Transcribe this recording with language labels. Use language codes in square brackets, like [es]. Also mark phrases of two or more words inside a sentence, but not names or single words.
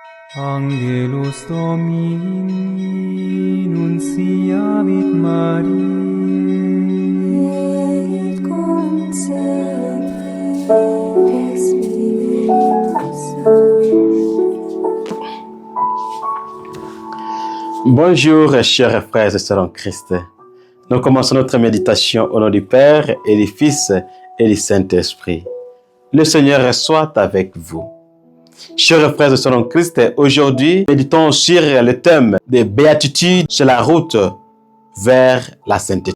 [la] Angelus Domini nunciavit Mariae, et concepit per Spiritus Sancti. [fr] Bonjour, chers frères et sœurs en Christ. Nous commençons notre méditation au nom du Père et du Fils et du Saint-Esprit. Le Seigneur soit avec vous. Chers frères et sœurs en Christ, aujourd'hui, méditons sur le thème des béatitudes sur la route vers la sainteté.